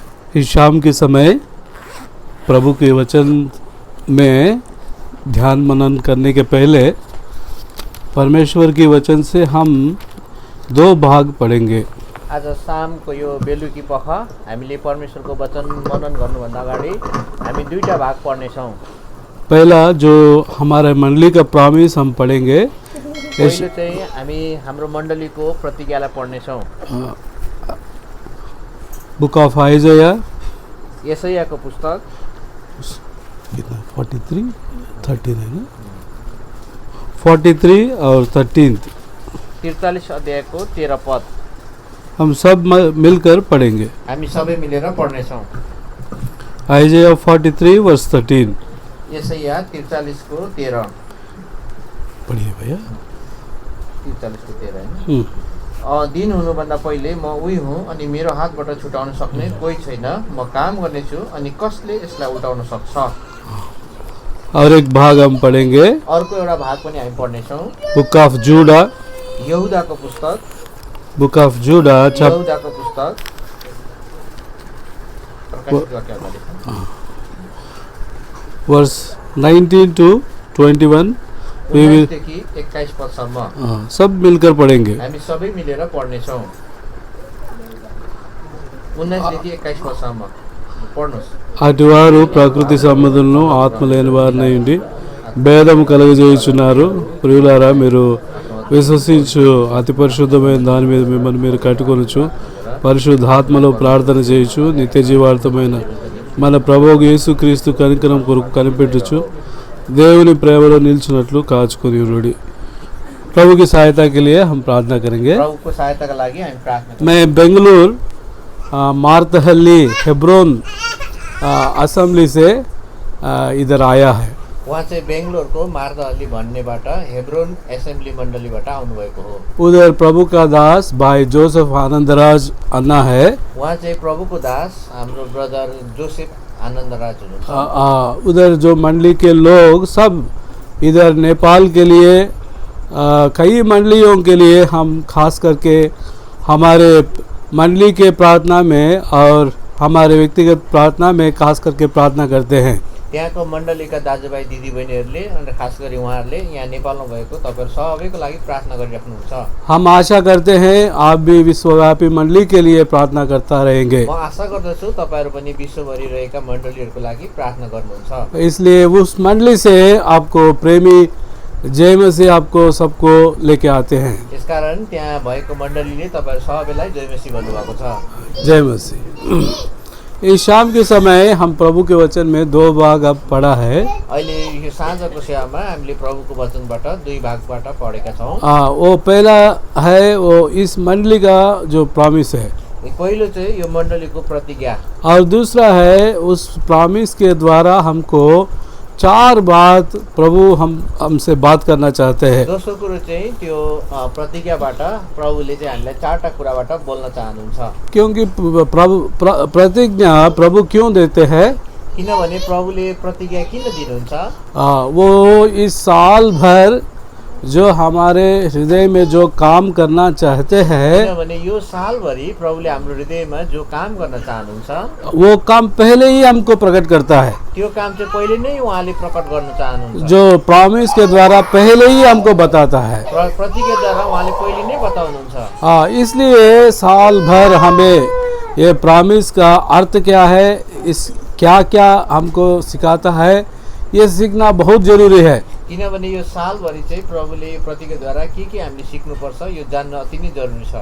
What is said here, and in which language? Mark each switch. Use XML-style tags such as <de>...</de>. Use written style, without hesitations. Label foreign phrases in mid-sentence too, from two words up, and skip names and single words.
<hi>इस शाम के समय प्रभु के वचन में ध्यान मनन करने के पहले परमेश्वर के वचन से हम दो भाग पढ़ेंगे।</hi> <ne>आज शामको यो बेलुकी पख हामीले परमेश्वरको वचन मनन गर्नुभन्दा अगाडि हामी दुईटा भाग पढ्नेछौँ।</ne> <hi>पहला जो हमारे मंडली का प्रॉमिस हम पढ़ेंगे,</hi> <ne>पहिलो चाहिँ हामी हाम्रो मण्डलीको प्रतिज्ञालाई पढ्नेछौँ।</ne> <en>Book of Isaiah</en> <ne>यशायाको पुस्तक</ne> <hi>कितना 43 13 है ना, 43 और 13</hi> <ne>43 अध्यायको 13 पद</ne> <hi>हम सब मिलकर पढ़ेंगे।</hi> <ne>हामी सबै मिलेर पढ्नेछौँ।</ne> <hi>आइजाया 43 वर्स 13</hi> <ne>यशाया 43 को 13</ne> <hi>पढ़िए भैया।</hi> <ne>43 को 13 हैन। दिन हुनुभन्दा पहिले म उही हुँ अनि मेरो हातबाट छुटाउन सक्ने कोही छैन। म काम गर्नेछु अनि कसले यसलाई उल्टाउन सक्छ।</ne> <hi>और एक भाग हम पढ़ेंगे</hi> <ne>अर्को एउटा भाग पनि हामी पढ्नेछौँ।</ne> <en>Book of Jude,</en> <ne>यहूदाको पुस्तक,</ne> <en>Book of Jude</en> <ne>यहूदाको पुस्तक प्रकाशित वाक्यमा</ne> <en>verse 19 to 21 we will</en> <ne>19 देखि 21 पदसम्म</ne> <hi>सब मिलकर पढ़ेंगे।</hi> <ne>हामी सबै मिलेर पढ्नेछौँ। 19 देखि 21 पदसम्म पढ्नुस्।</ne> <te>అటువారు ప్రకృతి సంబంధులను ఆత్మ లేని వారిని ఉండి భేదము కలుగజేయుచున్నారు. ప్రియులారా, మీరు విశ్వసించు అతి పరిశుద్ధమైన దాని మీద మిమ్మల్ని మీరు కట్టుకొనొచ్చు. పరిశుద్ధాత్మలో ప్రార్థన చేయొచ్చు. నిత్య జీవార్థమైన మన ప్రభువు యేసుక్రీస్తు కనికరం కొరకు కనిపెట్టొచ్చు. దేవుని ప్రేమలో నిలిచినట్లు కాచుకొని ఉండుడి।</te> <hi>प्रभु की सहायता के लिए हम प्रार्थना करेंगे।</hi> <ne>प्रभुको सहायताका लागि हामी प्रार्थना गर्छौँ।</ne> <hi>मैं बेंगलुरु मार्तहल्ली हेब्रोन असेंबली से इधर आया है।</hi> <ne>उहाँ चाहिँ बेंगलोरको मार्दहल्ली भन्नेबाट हेब्रोन एसेम्बली मण्डलीबाट आउनुभएको हो।</ne> <hi>उधर प्रभु का दास भाई जोसेफ आनंदराज अन्ना है।</hi> <ne>उहाँ चाहिँ प्रभुको दास हाम्रो ब्रदर जोसेफ आनन्दराज हुनुहुन्छ।</ne> <hi>उधर जो मंडली के लोग सब इधर नेपाल के लिए कई मंडलियों के लिए हम खास करके हमारे मंडली के प्रार्थना में और हमारे व्यक्तिगत प्रार्थना में खास करके प्रार्थना करते हैं।</hi> <ne>त्यहाँको मण्डलीका दाजुभाइ दिदीबहिनीहरूले अनि खास गरी उहाँहरूले यहाँ नेपालमा भएको तपाईँहरू सबैको लागि प्रार्थना गरिराख्नुहुन्छ।</ne> <hi>हम आशा करते हैं आप भी विश्वव्यापी मंडली के लिए प्रार्थना करता रहेंगे।</hi> <ne>म आशा गर्दछु तपाईँहरू पनि विश्वभरि रहेका मण्डलीहरूको लागि प्रार्थना गर्नुहुन्छ।</ne> <hi>इसलिए उस मंडली से आपको प्रेमी जय मसीह आपको सबको लेके आते हैं।</hi> <ne>यसकारण त्यहाँ भएको मण्डलीले तपाईँहरू सबैलाई जय मसीह भन्नुभएको छ। जय मसीह।</ne> <hi>इस शाम के समय हम प्रभु के वचन में दो भाग अब पढ़ा है।</hi> <ne>अहिले यो साँझको सेवामा हामीले प्रभुको वचनबाट दुई भागबाट पढेका छौँ।</ne> <hi>वो पहला है वो इस मंडली का जो प्रॉमिस है,</hi> <ne>पहिलो चाहिँ यो मण्डलीको प्रतिज्ञा</ne> <hi>और दूसरा है उस प्रॉमिस के द्वारा हमको चार बात प्रभु हमसे बात करना चाहते हैं।</hi> <ne>दोस्रो कुरो चाहिँ त्यो प्रतिज्ञाबाट प्रभुले चाहिँ हामीलाई चारवटा कुराबाट बोल्न चाहनुहुन्छ।</ne> <hi>क्योंकि प्रतिज्ञा प्रभु क्यों देते हैं?</hi> <ne>किनभने प्रभुले प्रतिज्ञा किन दिनुहुन्छ?</ne> <hi>वो इस साल भर जो हमारे हृदय में जो काम करना चाहते हैं,</hi> <ne>किनभने यो सालभरि प्रभुले हाम्रो हृदयमा जो काम गर्न चाहनुहुन्छ</ne> <hi>वो काम पहले ही हमको प्रकट करता है।</hi> <ne>त्यो काम चाहिँ पहिले नै उहाँले प्रकट गर्न चाहनुहुन्छ।</ne> <hi>जो प्रॉमिस के द्वारा पहले ही हमको बताता है।</hi> <ne>प्रतिज्ञाद्वारा उहाँले पहिले नै बताउनुहुन्छ।</ne> <hi>इसलिए साल भर हमें ये प्रॉमिस का अर्थ क्या है, इस क्या क्या हमको सिखाता है, ये सीखना बहुत जरूरी है।</hi> <ne>किनभने यो सालभरि चाहिँ प्रभुले प्रतिज्ञाद्वारा के हामीले सिक्नुपर्छ यो जान्न अति नै जरुरी छ।</ne>